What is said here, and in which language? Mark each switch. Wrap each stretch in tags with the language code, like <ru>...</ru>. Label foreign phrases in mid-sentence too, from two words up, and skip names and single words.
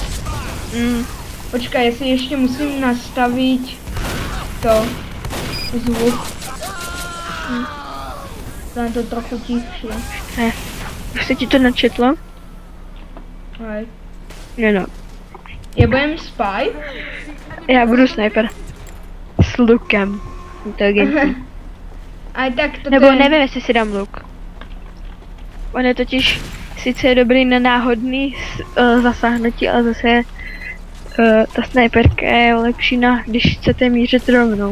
<sk>Počkaj, ja si ešte musím nastaviť to zvuk. Dám to trochu tichšie.</sk> <cs>Ne, už se ti to načetlo?</cs> <sk>Hej. No. Ja budem Spy.</sk> <cs>Já budu Sniper. S lukem. Inteligentní.</cs> <sk>Aj tak toto</sk> <cs>Nebo je... nevím, jestli si dám luk. On je totiž sice dobrý na náhodný zasáhnutí, ale zase ta sniperka je lepší na, když chcete mířit rovnou.</cs>